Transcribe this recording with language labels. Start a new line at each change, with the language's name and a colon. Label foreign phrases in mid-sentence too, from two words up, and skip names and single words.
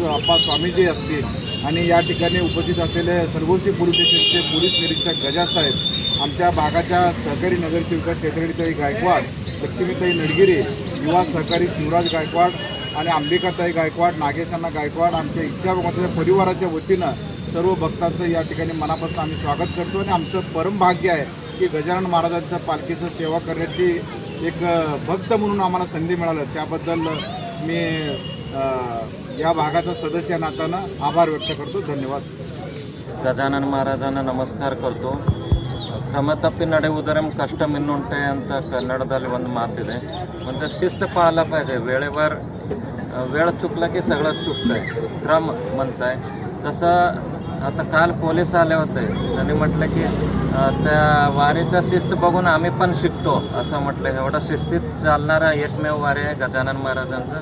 Marathi: अप्पा स्वामीजी असतील आणि या ठिकाणी उपस्थित असलेले सरगोशी पोलीस स्टेशनचे पोलीस निरीक्षक गजासाहेब, आमच्या भागाच्या सहकारी नगरसेविका चैत्रालीताई गायकवाड, लक्ष्मीताई नडगिरी, युवा सहकारी शिवराज गायकवाड आणि अंबिकाताई गायकवाड, नागेशांना गायकवाड, आमच्या इच्छा भगवंताच्या परिवाराच्या वतीनं सर्व भक्तांचं या ठिकाणी मनापासून आम्ही स्वागत करतो आणि आमचं परम भाग्य आहे की गजानन महाराजांच्या पालखीचं सेवा करण्याची एक भक्त म्हणून आम्हाला संधी मिळाली। त्याबद्दल मी या भागाचा सदस्य नात्यानं आभार व्यक्त करतो। धन्यवाद। गजानन महाराजांना नमस्कार करतो।
Kannada: ಕ್ರಮ ತಪ್ಪಿ ನಡೆಯುವುದರ ಕಷ್ಟ ಮಿನ್ನುಂಟೆ ಅಂತ ಕನ್ನಡದಲ್ಲಿ ಒಂದು ಮಾತಿದೆ।
Marathi: म्हणजे शिस्त पाळला पाहिजे, वेळेवर वेळ चुकला की सगळं चुकतंय, क्रम म्हणताय तसं। आता काल पोलीस आले होते, त्यांनी म्हटलं की त्या वारीचा शिस्त बघून आम्ही पण शिकतो असं म्हटलं। एवढा शिस्तीत चालणारा एकमेव वारी आहे गजानन महाराजांचं।